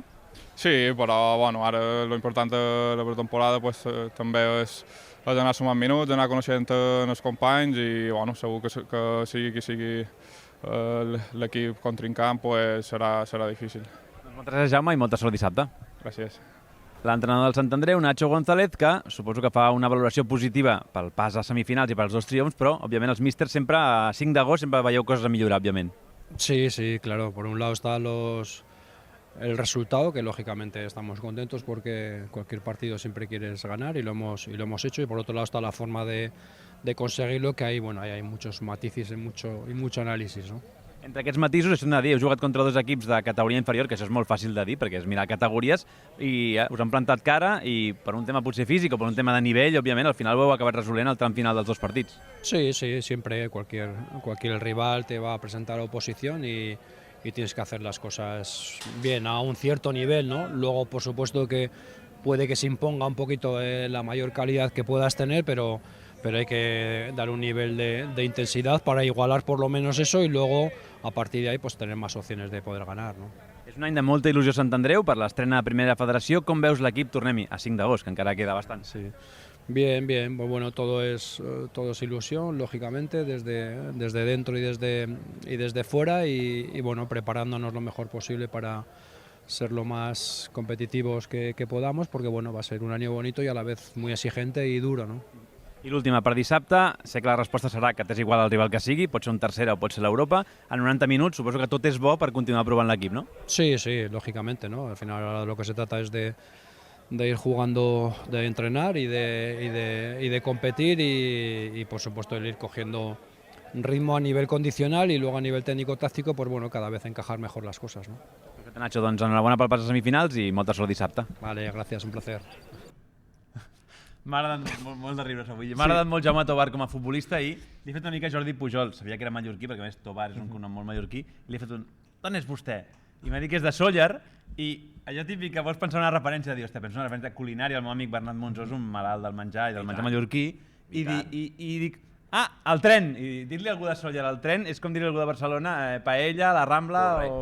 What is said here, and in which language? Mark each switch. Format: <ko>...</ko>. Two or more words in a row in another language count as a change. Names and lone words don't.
<ca>Sí, però bueno, ara l'important de la pretemporada també és anar sumant minuts, anar coneixent els companys i bueno, segur que sigui qui sigui l'equip contrincant serà difícil. Moltes gràcies, Jaume, i molta sort dissabte. Gràcies. L'entrenador del Sant Andreu, Nacho González, que suposo que fa una valoració positiva pel pas a semifinals i pels dos triomfs, però, òbviament, els místers sempre, a 5 d'agost, sempre veieu coses a millorar, òbviament.</ca> <es>Sí, claro. Por un lado está el resultado, que lógicamente estamos contentos porque cualquier partido siempre quieres ganar y lo hemos hecho, y por otro lado está la forma de conseguirlo, que hay muchos matices y mucho análisis, ¿no?</es> <ca>Entre aquests matisos, això hem de dir, heu jugat contra dos equips de categoria inferior, que això és molt fàcil de dir, perquè és mirar categories, i us han plantat cara, i per un tema potser físic o per un tema de nivell, òbviament, al final ho heu acabat resolent al tram final dels dos partits.</ca> <es>Sí, siempre cualquier rival te va a presentar oposición y tienes que hacer las cosas bien a un cierto nivel, ¿no? Luego, por supuesto, que puede que se imponga un poquito la mayor calidad que puedas tener, pero hay que dar un nivel de intensidad para igualar por lo menos eso y luego, a partir de ahí, pues tener más opciones de poder ganar, ¿no?</es> <ca>És un any de molta il·lusió Sant Andreu per l'estrena de Primera Federació. Com veus l'equip? Tornem-hi a 5 d'agost, que encara queda bastant. Sí.</ca> <es>Bien, pues bueno, todo es ilusión, lógicamente, desde dentro y desde fuera y bueno, preparándonos lo mejor posible para ser lo más competitivos que podamos, porque bueno, va a ser un año bonito y a la vez muy exigente y duro, ¿no?</es> <ca>I l'última per dissabte, sé que la resposta serà que t'és igual el rival que sigui, pot ser un tercera o pot ser l'Europa. En 90 minuts suposo que tot és bo per continuar provant l'equip, no?</ca> <es>Sí, lógicamente, ¿no? Al final ahora lo que se trata es de ir jugando, de entrenar y de competir y por supuesto el ir cogiendo ritmo a nivel condicional y luego a nivel técnico-táctico, pues bueno, cada vez encajar mejor las cosas, ¿no?</es> <ca>Perfecte, Nacho, doncs enhorabona pel pas a semifinals i molta sort dissabte.</ca> <es>Vale, gracias, un placer.</es> <ca>M'ha agradat molt de riures avui. M'ha agradat molt Jaume Tobar com a futbolista i li he fet una mica Jordi Pujol. Sabia que era mallorquí, perquè a més Tobar és un cognom molt mallorquí. I li he fet d'on és vostè? I m'ha dit que és de Sóller i allò típic que vols pensar una referència de dir, hòstia, penso una referència culinària, el meu amic Bernat Monzó és un malalt del menjar i del menjar mallorquí i dic, el tren, i dir-li a algú de Sóller el tren és com dir-li a algú de Barcelona paella, la Rambla o...</ca>